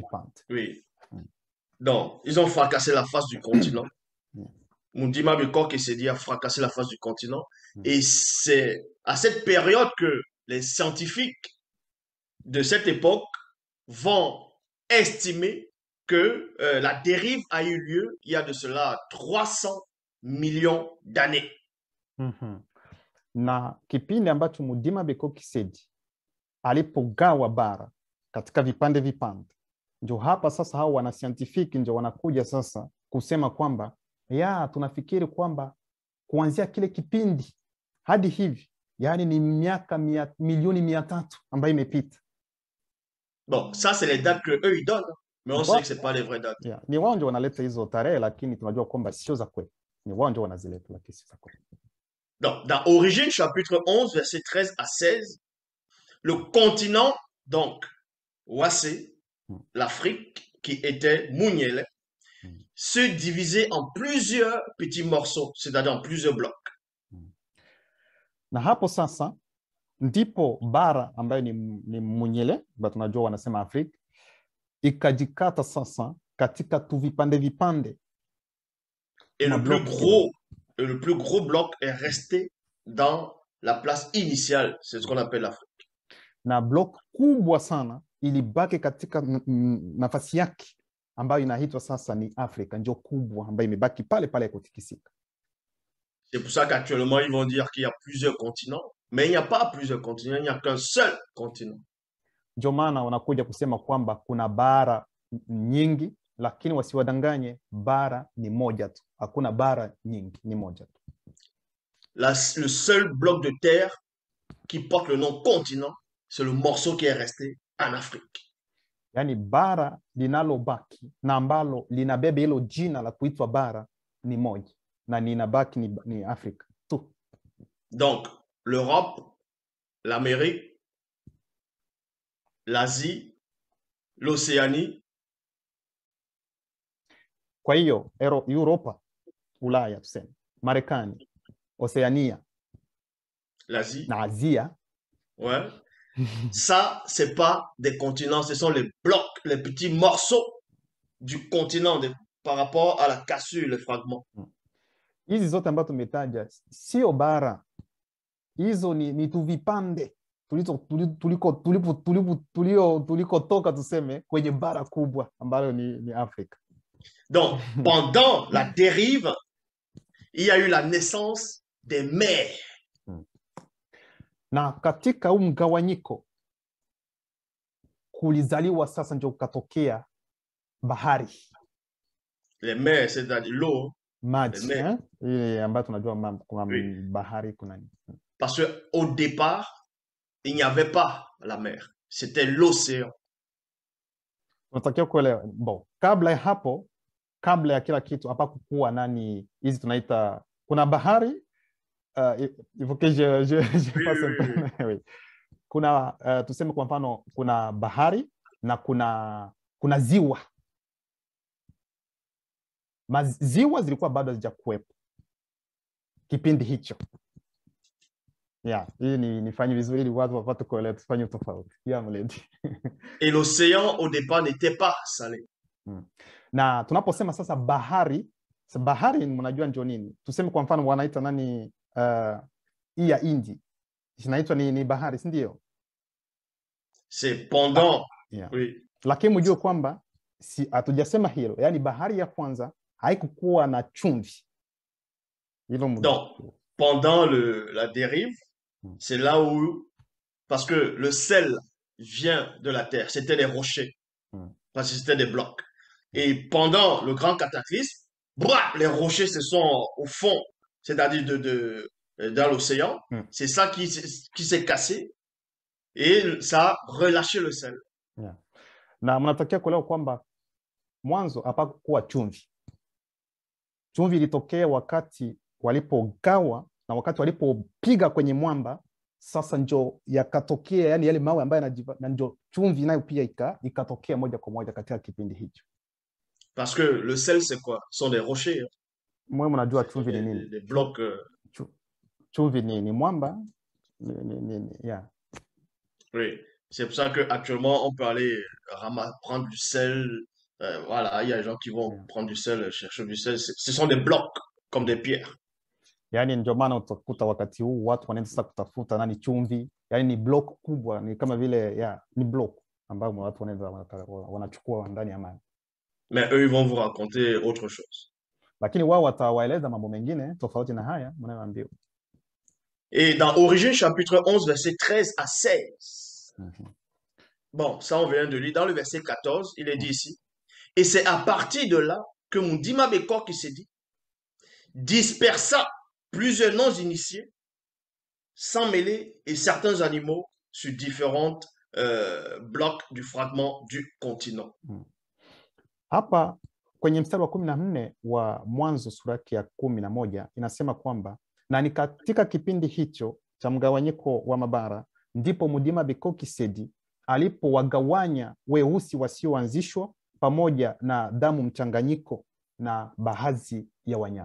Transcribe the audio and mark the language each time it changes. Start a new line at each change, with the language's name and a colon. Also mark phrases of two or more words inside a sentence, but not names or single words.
French: Oui. Donc, ils ont fracassé la face du continent. Mudima Bikoki Sedi a fracassé la face du continent. Et c'est à cette période que les scientifiques de cette époque vont estimer que la dérive a eu lieu il y a de cela 300 millions d'années.
Swahili: Na kipindi ambacho Mudima Bikoki Sedi alipogawa bara katika vipande, ndio hapa sasa hao wana scientific ndio wanakuja sasa kusema kwamba tunafikiri kwamba kuanzia kile kipindi hadi hivi, yani ni miaka milioni 300 ambayo imepita.
French: Bon, ça c'est les dates que eux ils donnent, mais on sait que c'est pas les vraies dates.
Swahili: Ni wao ndio wanaleta hizo tarehe, lakini tunajua kwamba sio za kweli. Ni wao ndio wanazileta, lakini sio za kweli.
French: Donc, dans Origine, chapitre 11, verset 13 à 16, le continent, donc, Ouassé, l'Afrique, qui était Mouniele, se divisait en plusieurs petits morceaux, c'est-à-dire en plusieurs blocs.
Swahili: Na hapo sasa ndipo bara ambayo ni Munyele, ba tunajua wanasema Afrika, ikajikata sasa katika tu vipande.
French: Et le plus gros bloc est resté dans la place initiale, c'est ce qu'on appelle l'Afrique.
Swahili: Na bloc kubwa sana ilibaki katika nafasi yake ambayo inaitwa sasa ni Afrika, ndio kubwa ambayo imebaki pale kutikisika.
French: C'est pour ça qu'actuellement ils vont dire qu'il y a plusieurs continents, mais il n'y a pas plusieurs continents, il n'y a qu'un seul continent.
Swahili: Ndio maana wanakuja kusema kwamba kuna bara nyingi, lakini wasiwadanganye, bara ni moja tu. Hakuna bara nyingi, ni moja tu.
French: Le seul bloc de terre qui porte le nom continent, c'est le morceau qui est resté en Afrique.
Swahili: Yani bara linalobaki na ambalo linabeba hilo jina la kuitwa bara ni moja, na linabaki ni Afrika tu.
French: Donc, l'Europe, l'Amérique, l'Asie, l'Océanie.
Swahili: Kwa hiyo Europa, Ulaya tuseme, Marekani, Oceania,
French: l'Asie,
Swahili: na Asia.
French: Ouais. Ça, c'est pas des continents, ce sont les blocs, les petits morceaux du continent par rapport à la cassure, les fragments.
Swahili: Hizi zote ambazo tumetaja sio bara. Hizo ni tu vipande tulikotoka tuseme kwenye bara kubwa ambalo ni Afrika.
French: Donc, pendant la dérive, il y a eu la naissance des mers.
Swahili: Na katika mgawanyiko kulizaliwa sasa ndio kukatokea bahari.
French: Les mers, c'est-à-dire l'eau.
Swahili: Maji, ile ambayo tunajua kuna bahari kuna nini.
French: Parce qu'au départ, il n'y avait pas la mer. C'était l'océan.
Swahili: Unatakiwa kuelewa. Bon, kabla ya hapo, kabla ya kila kitu hapa kukua hizi tunaita kuna bahari.
French: Il faut que je passe un peu. Oui.
Swahili: Kuna tuseme kwa mfano kuna bahari na kuna ziwa. Maziwa zilikuwa bado hazijakuwepo kipindi hicho. Hii nifanye vizuri ili watu wapate kuelewa, tufanye tofauti.
French: Et l'océan au départ n'était pas salé.
Swahili: Na tunaposema sasa bahari bahari mnajua ndio nini? Tuseme kwa mfano wanaita nani hii ya Hindi. Inaitwa ni bahari, si ndio?
French: C'est pendant.
English: Yeah.
French: Oui.
Swahili: Lakini mjue kwamba hatujasema hilo. Yaani bahari ya kwanza haikukuwa na chumvi. Hilo
French: Donc, pendant la dérive, c'est là où, parce que le sel vient de la terre, c'était des rochers, parce que c'était des blocs. Et pendant le grand cataclysme, les rochers se sont au fond, c'est-à-dire dans l'océan. C'est ça qui s'est cassé et ça a relâché le sel.
English: Yeah.
Swahili: Na mnatakiwa kuelewa kwamba mwanzo hapakuwa chumvi. Chumvi ilitokea wakati walipogawa na wakati walipopiga kwenye mwamba, sasa ndio yakatokea, yani yale mawe ambayo na ndio chumvi nayo pia ikatokea moja kwa moja katika kipindi hicho.
French: Parce que le sel c'est quoi? Ce sont des rochers.
Swahili: Mwe mnajua chumvi ni nini?
French: Des blocs.
Swahili: Chumvi ni mwamba. Yeah.
French: Oui, c'est pour ça qu'actuellement, on peut aller prendre du sel. Voilà, il y a des gens qui vont prendre du sel, chercher du sel. Ce sont des blocs, comme des pierres.
Swahili: Yani ndio maana utakuta wakati huu watu wanaenda sasa kutafuta nani chumvi. Yani ni block kubwa, ni kama vile ni block ambao watu wanachukua ndani ya maji.
French: Mais eux, ils vont vous raconter autre chose.
Swahili: Lakini wao watawaeleza mambo mengine tofauti na haya mnayoambiwa.
French: Et dans Origine chapitre 11 verset 13 à 16. Bon, ça on vient de lire. Dans le verset 14, il est dit ici. Et c'est à partir de là que Mundima Bekor qui s'est dit dispersa plusieurs noms initiés, sans mêler, et certains animaux sur différents blocs du fragment du continent.
Swahili: Hapa kwenye mstari wa 14 wa Mwanzo sura ya 11 inasema kwamba na ni katika kipindi hicho cha mgawanyiko wa mabara ndipo Mundima Bekor Kisedi alipowagawanya weusi wasioanzishwa pamoja na damu mchanganyiko na baadhi ya wanyama.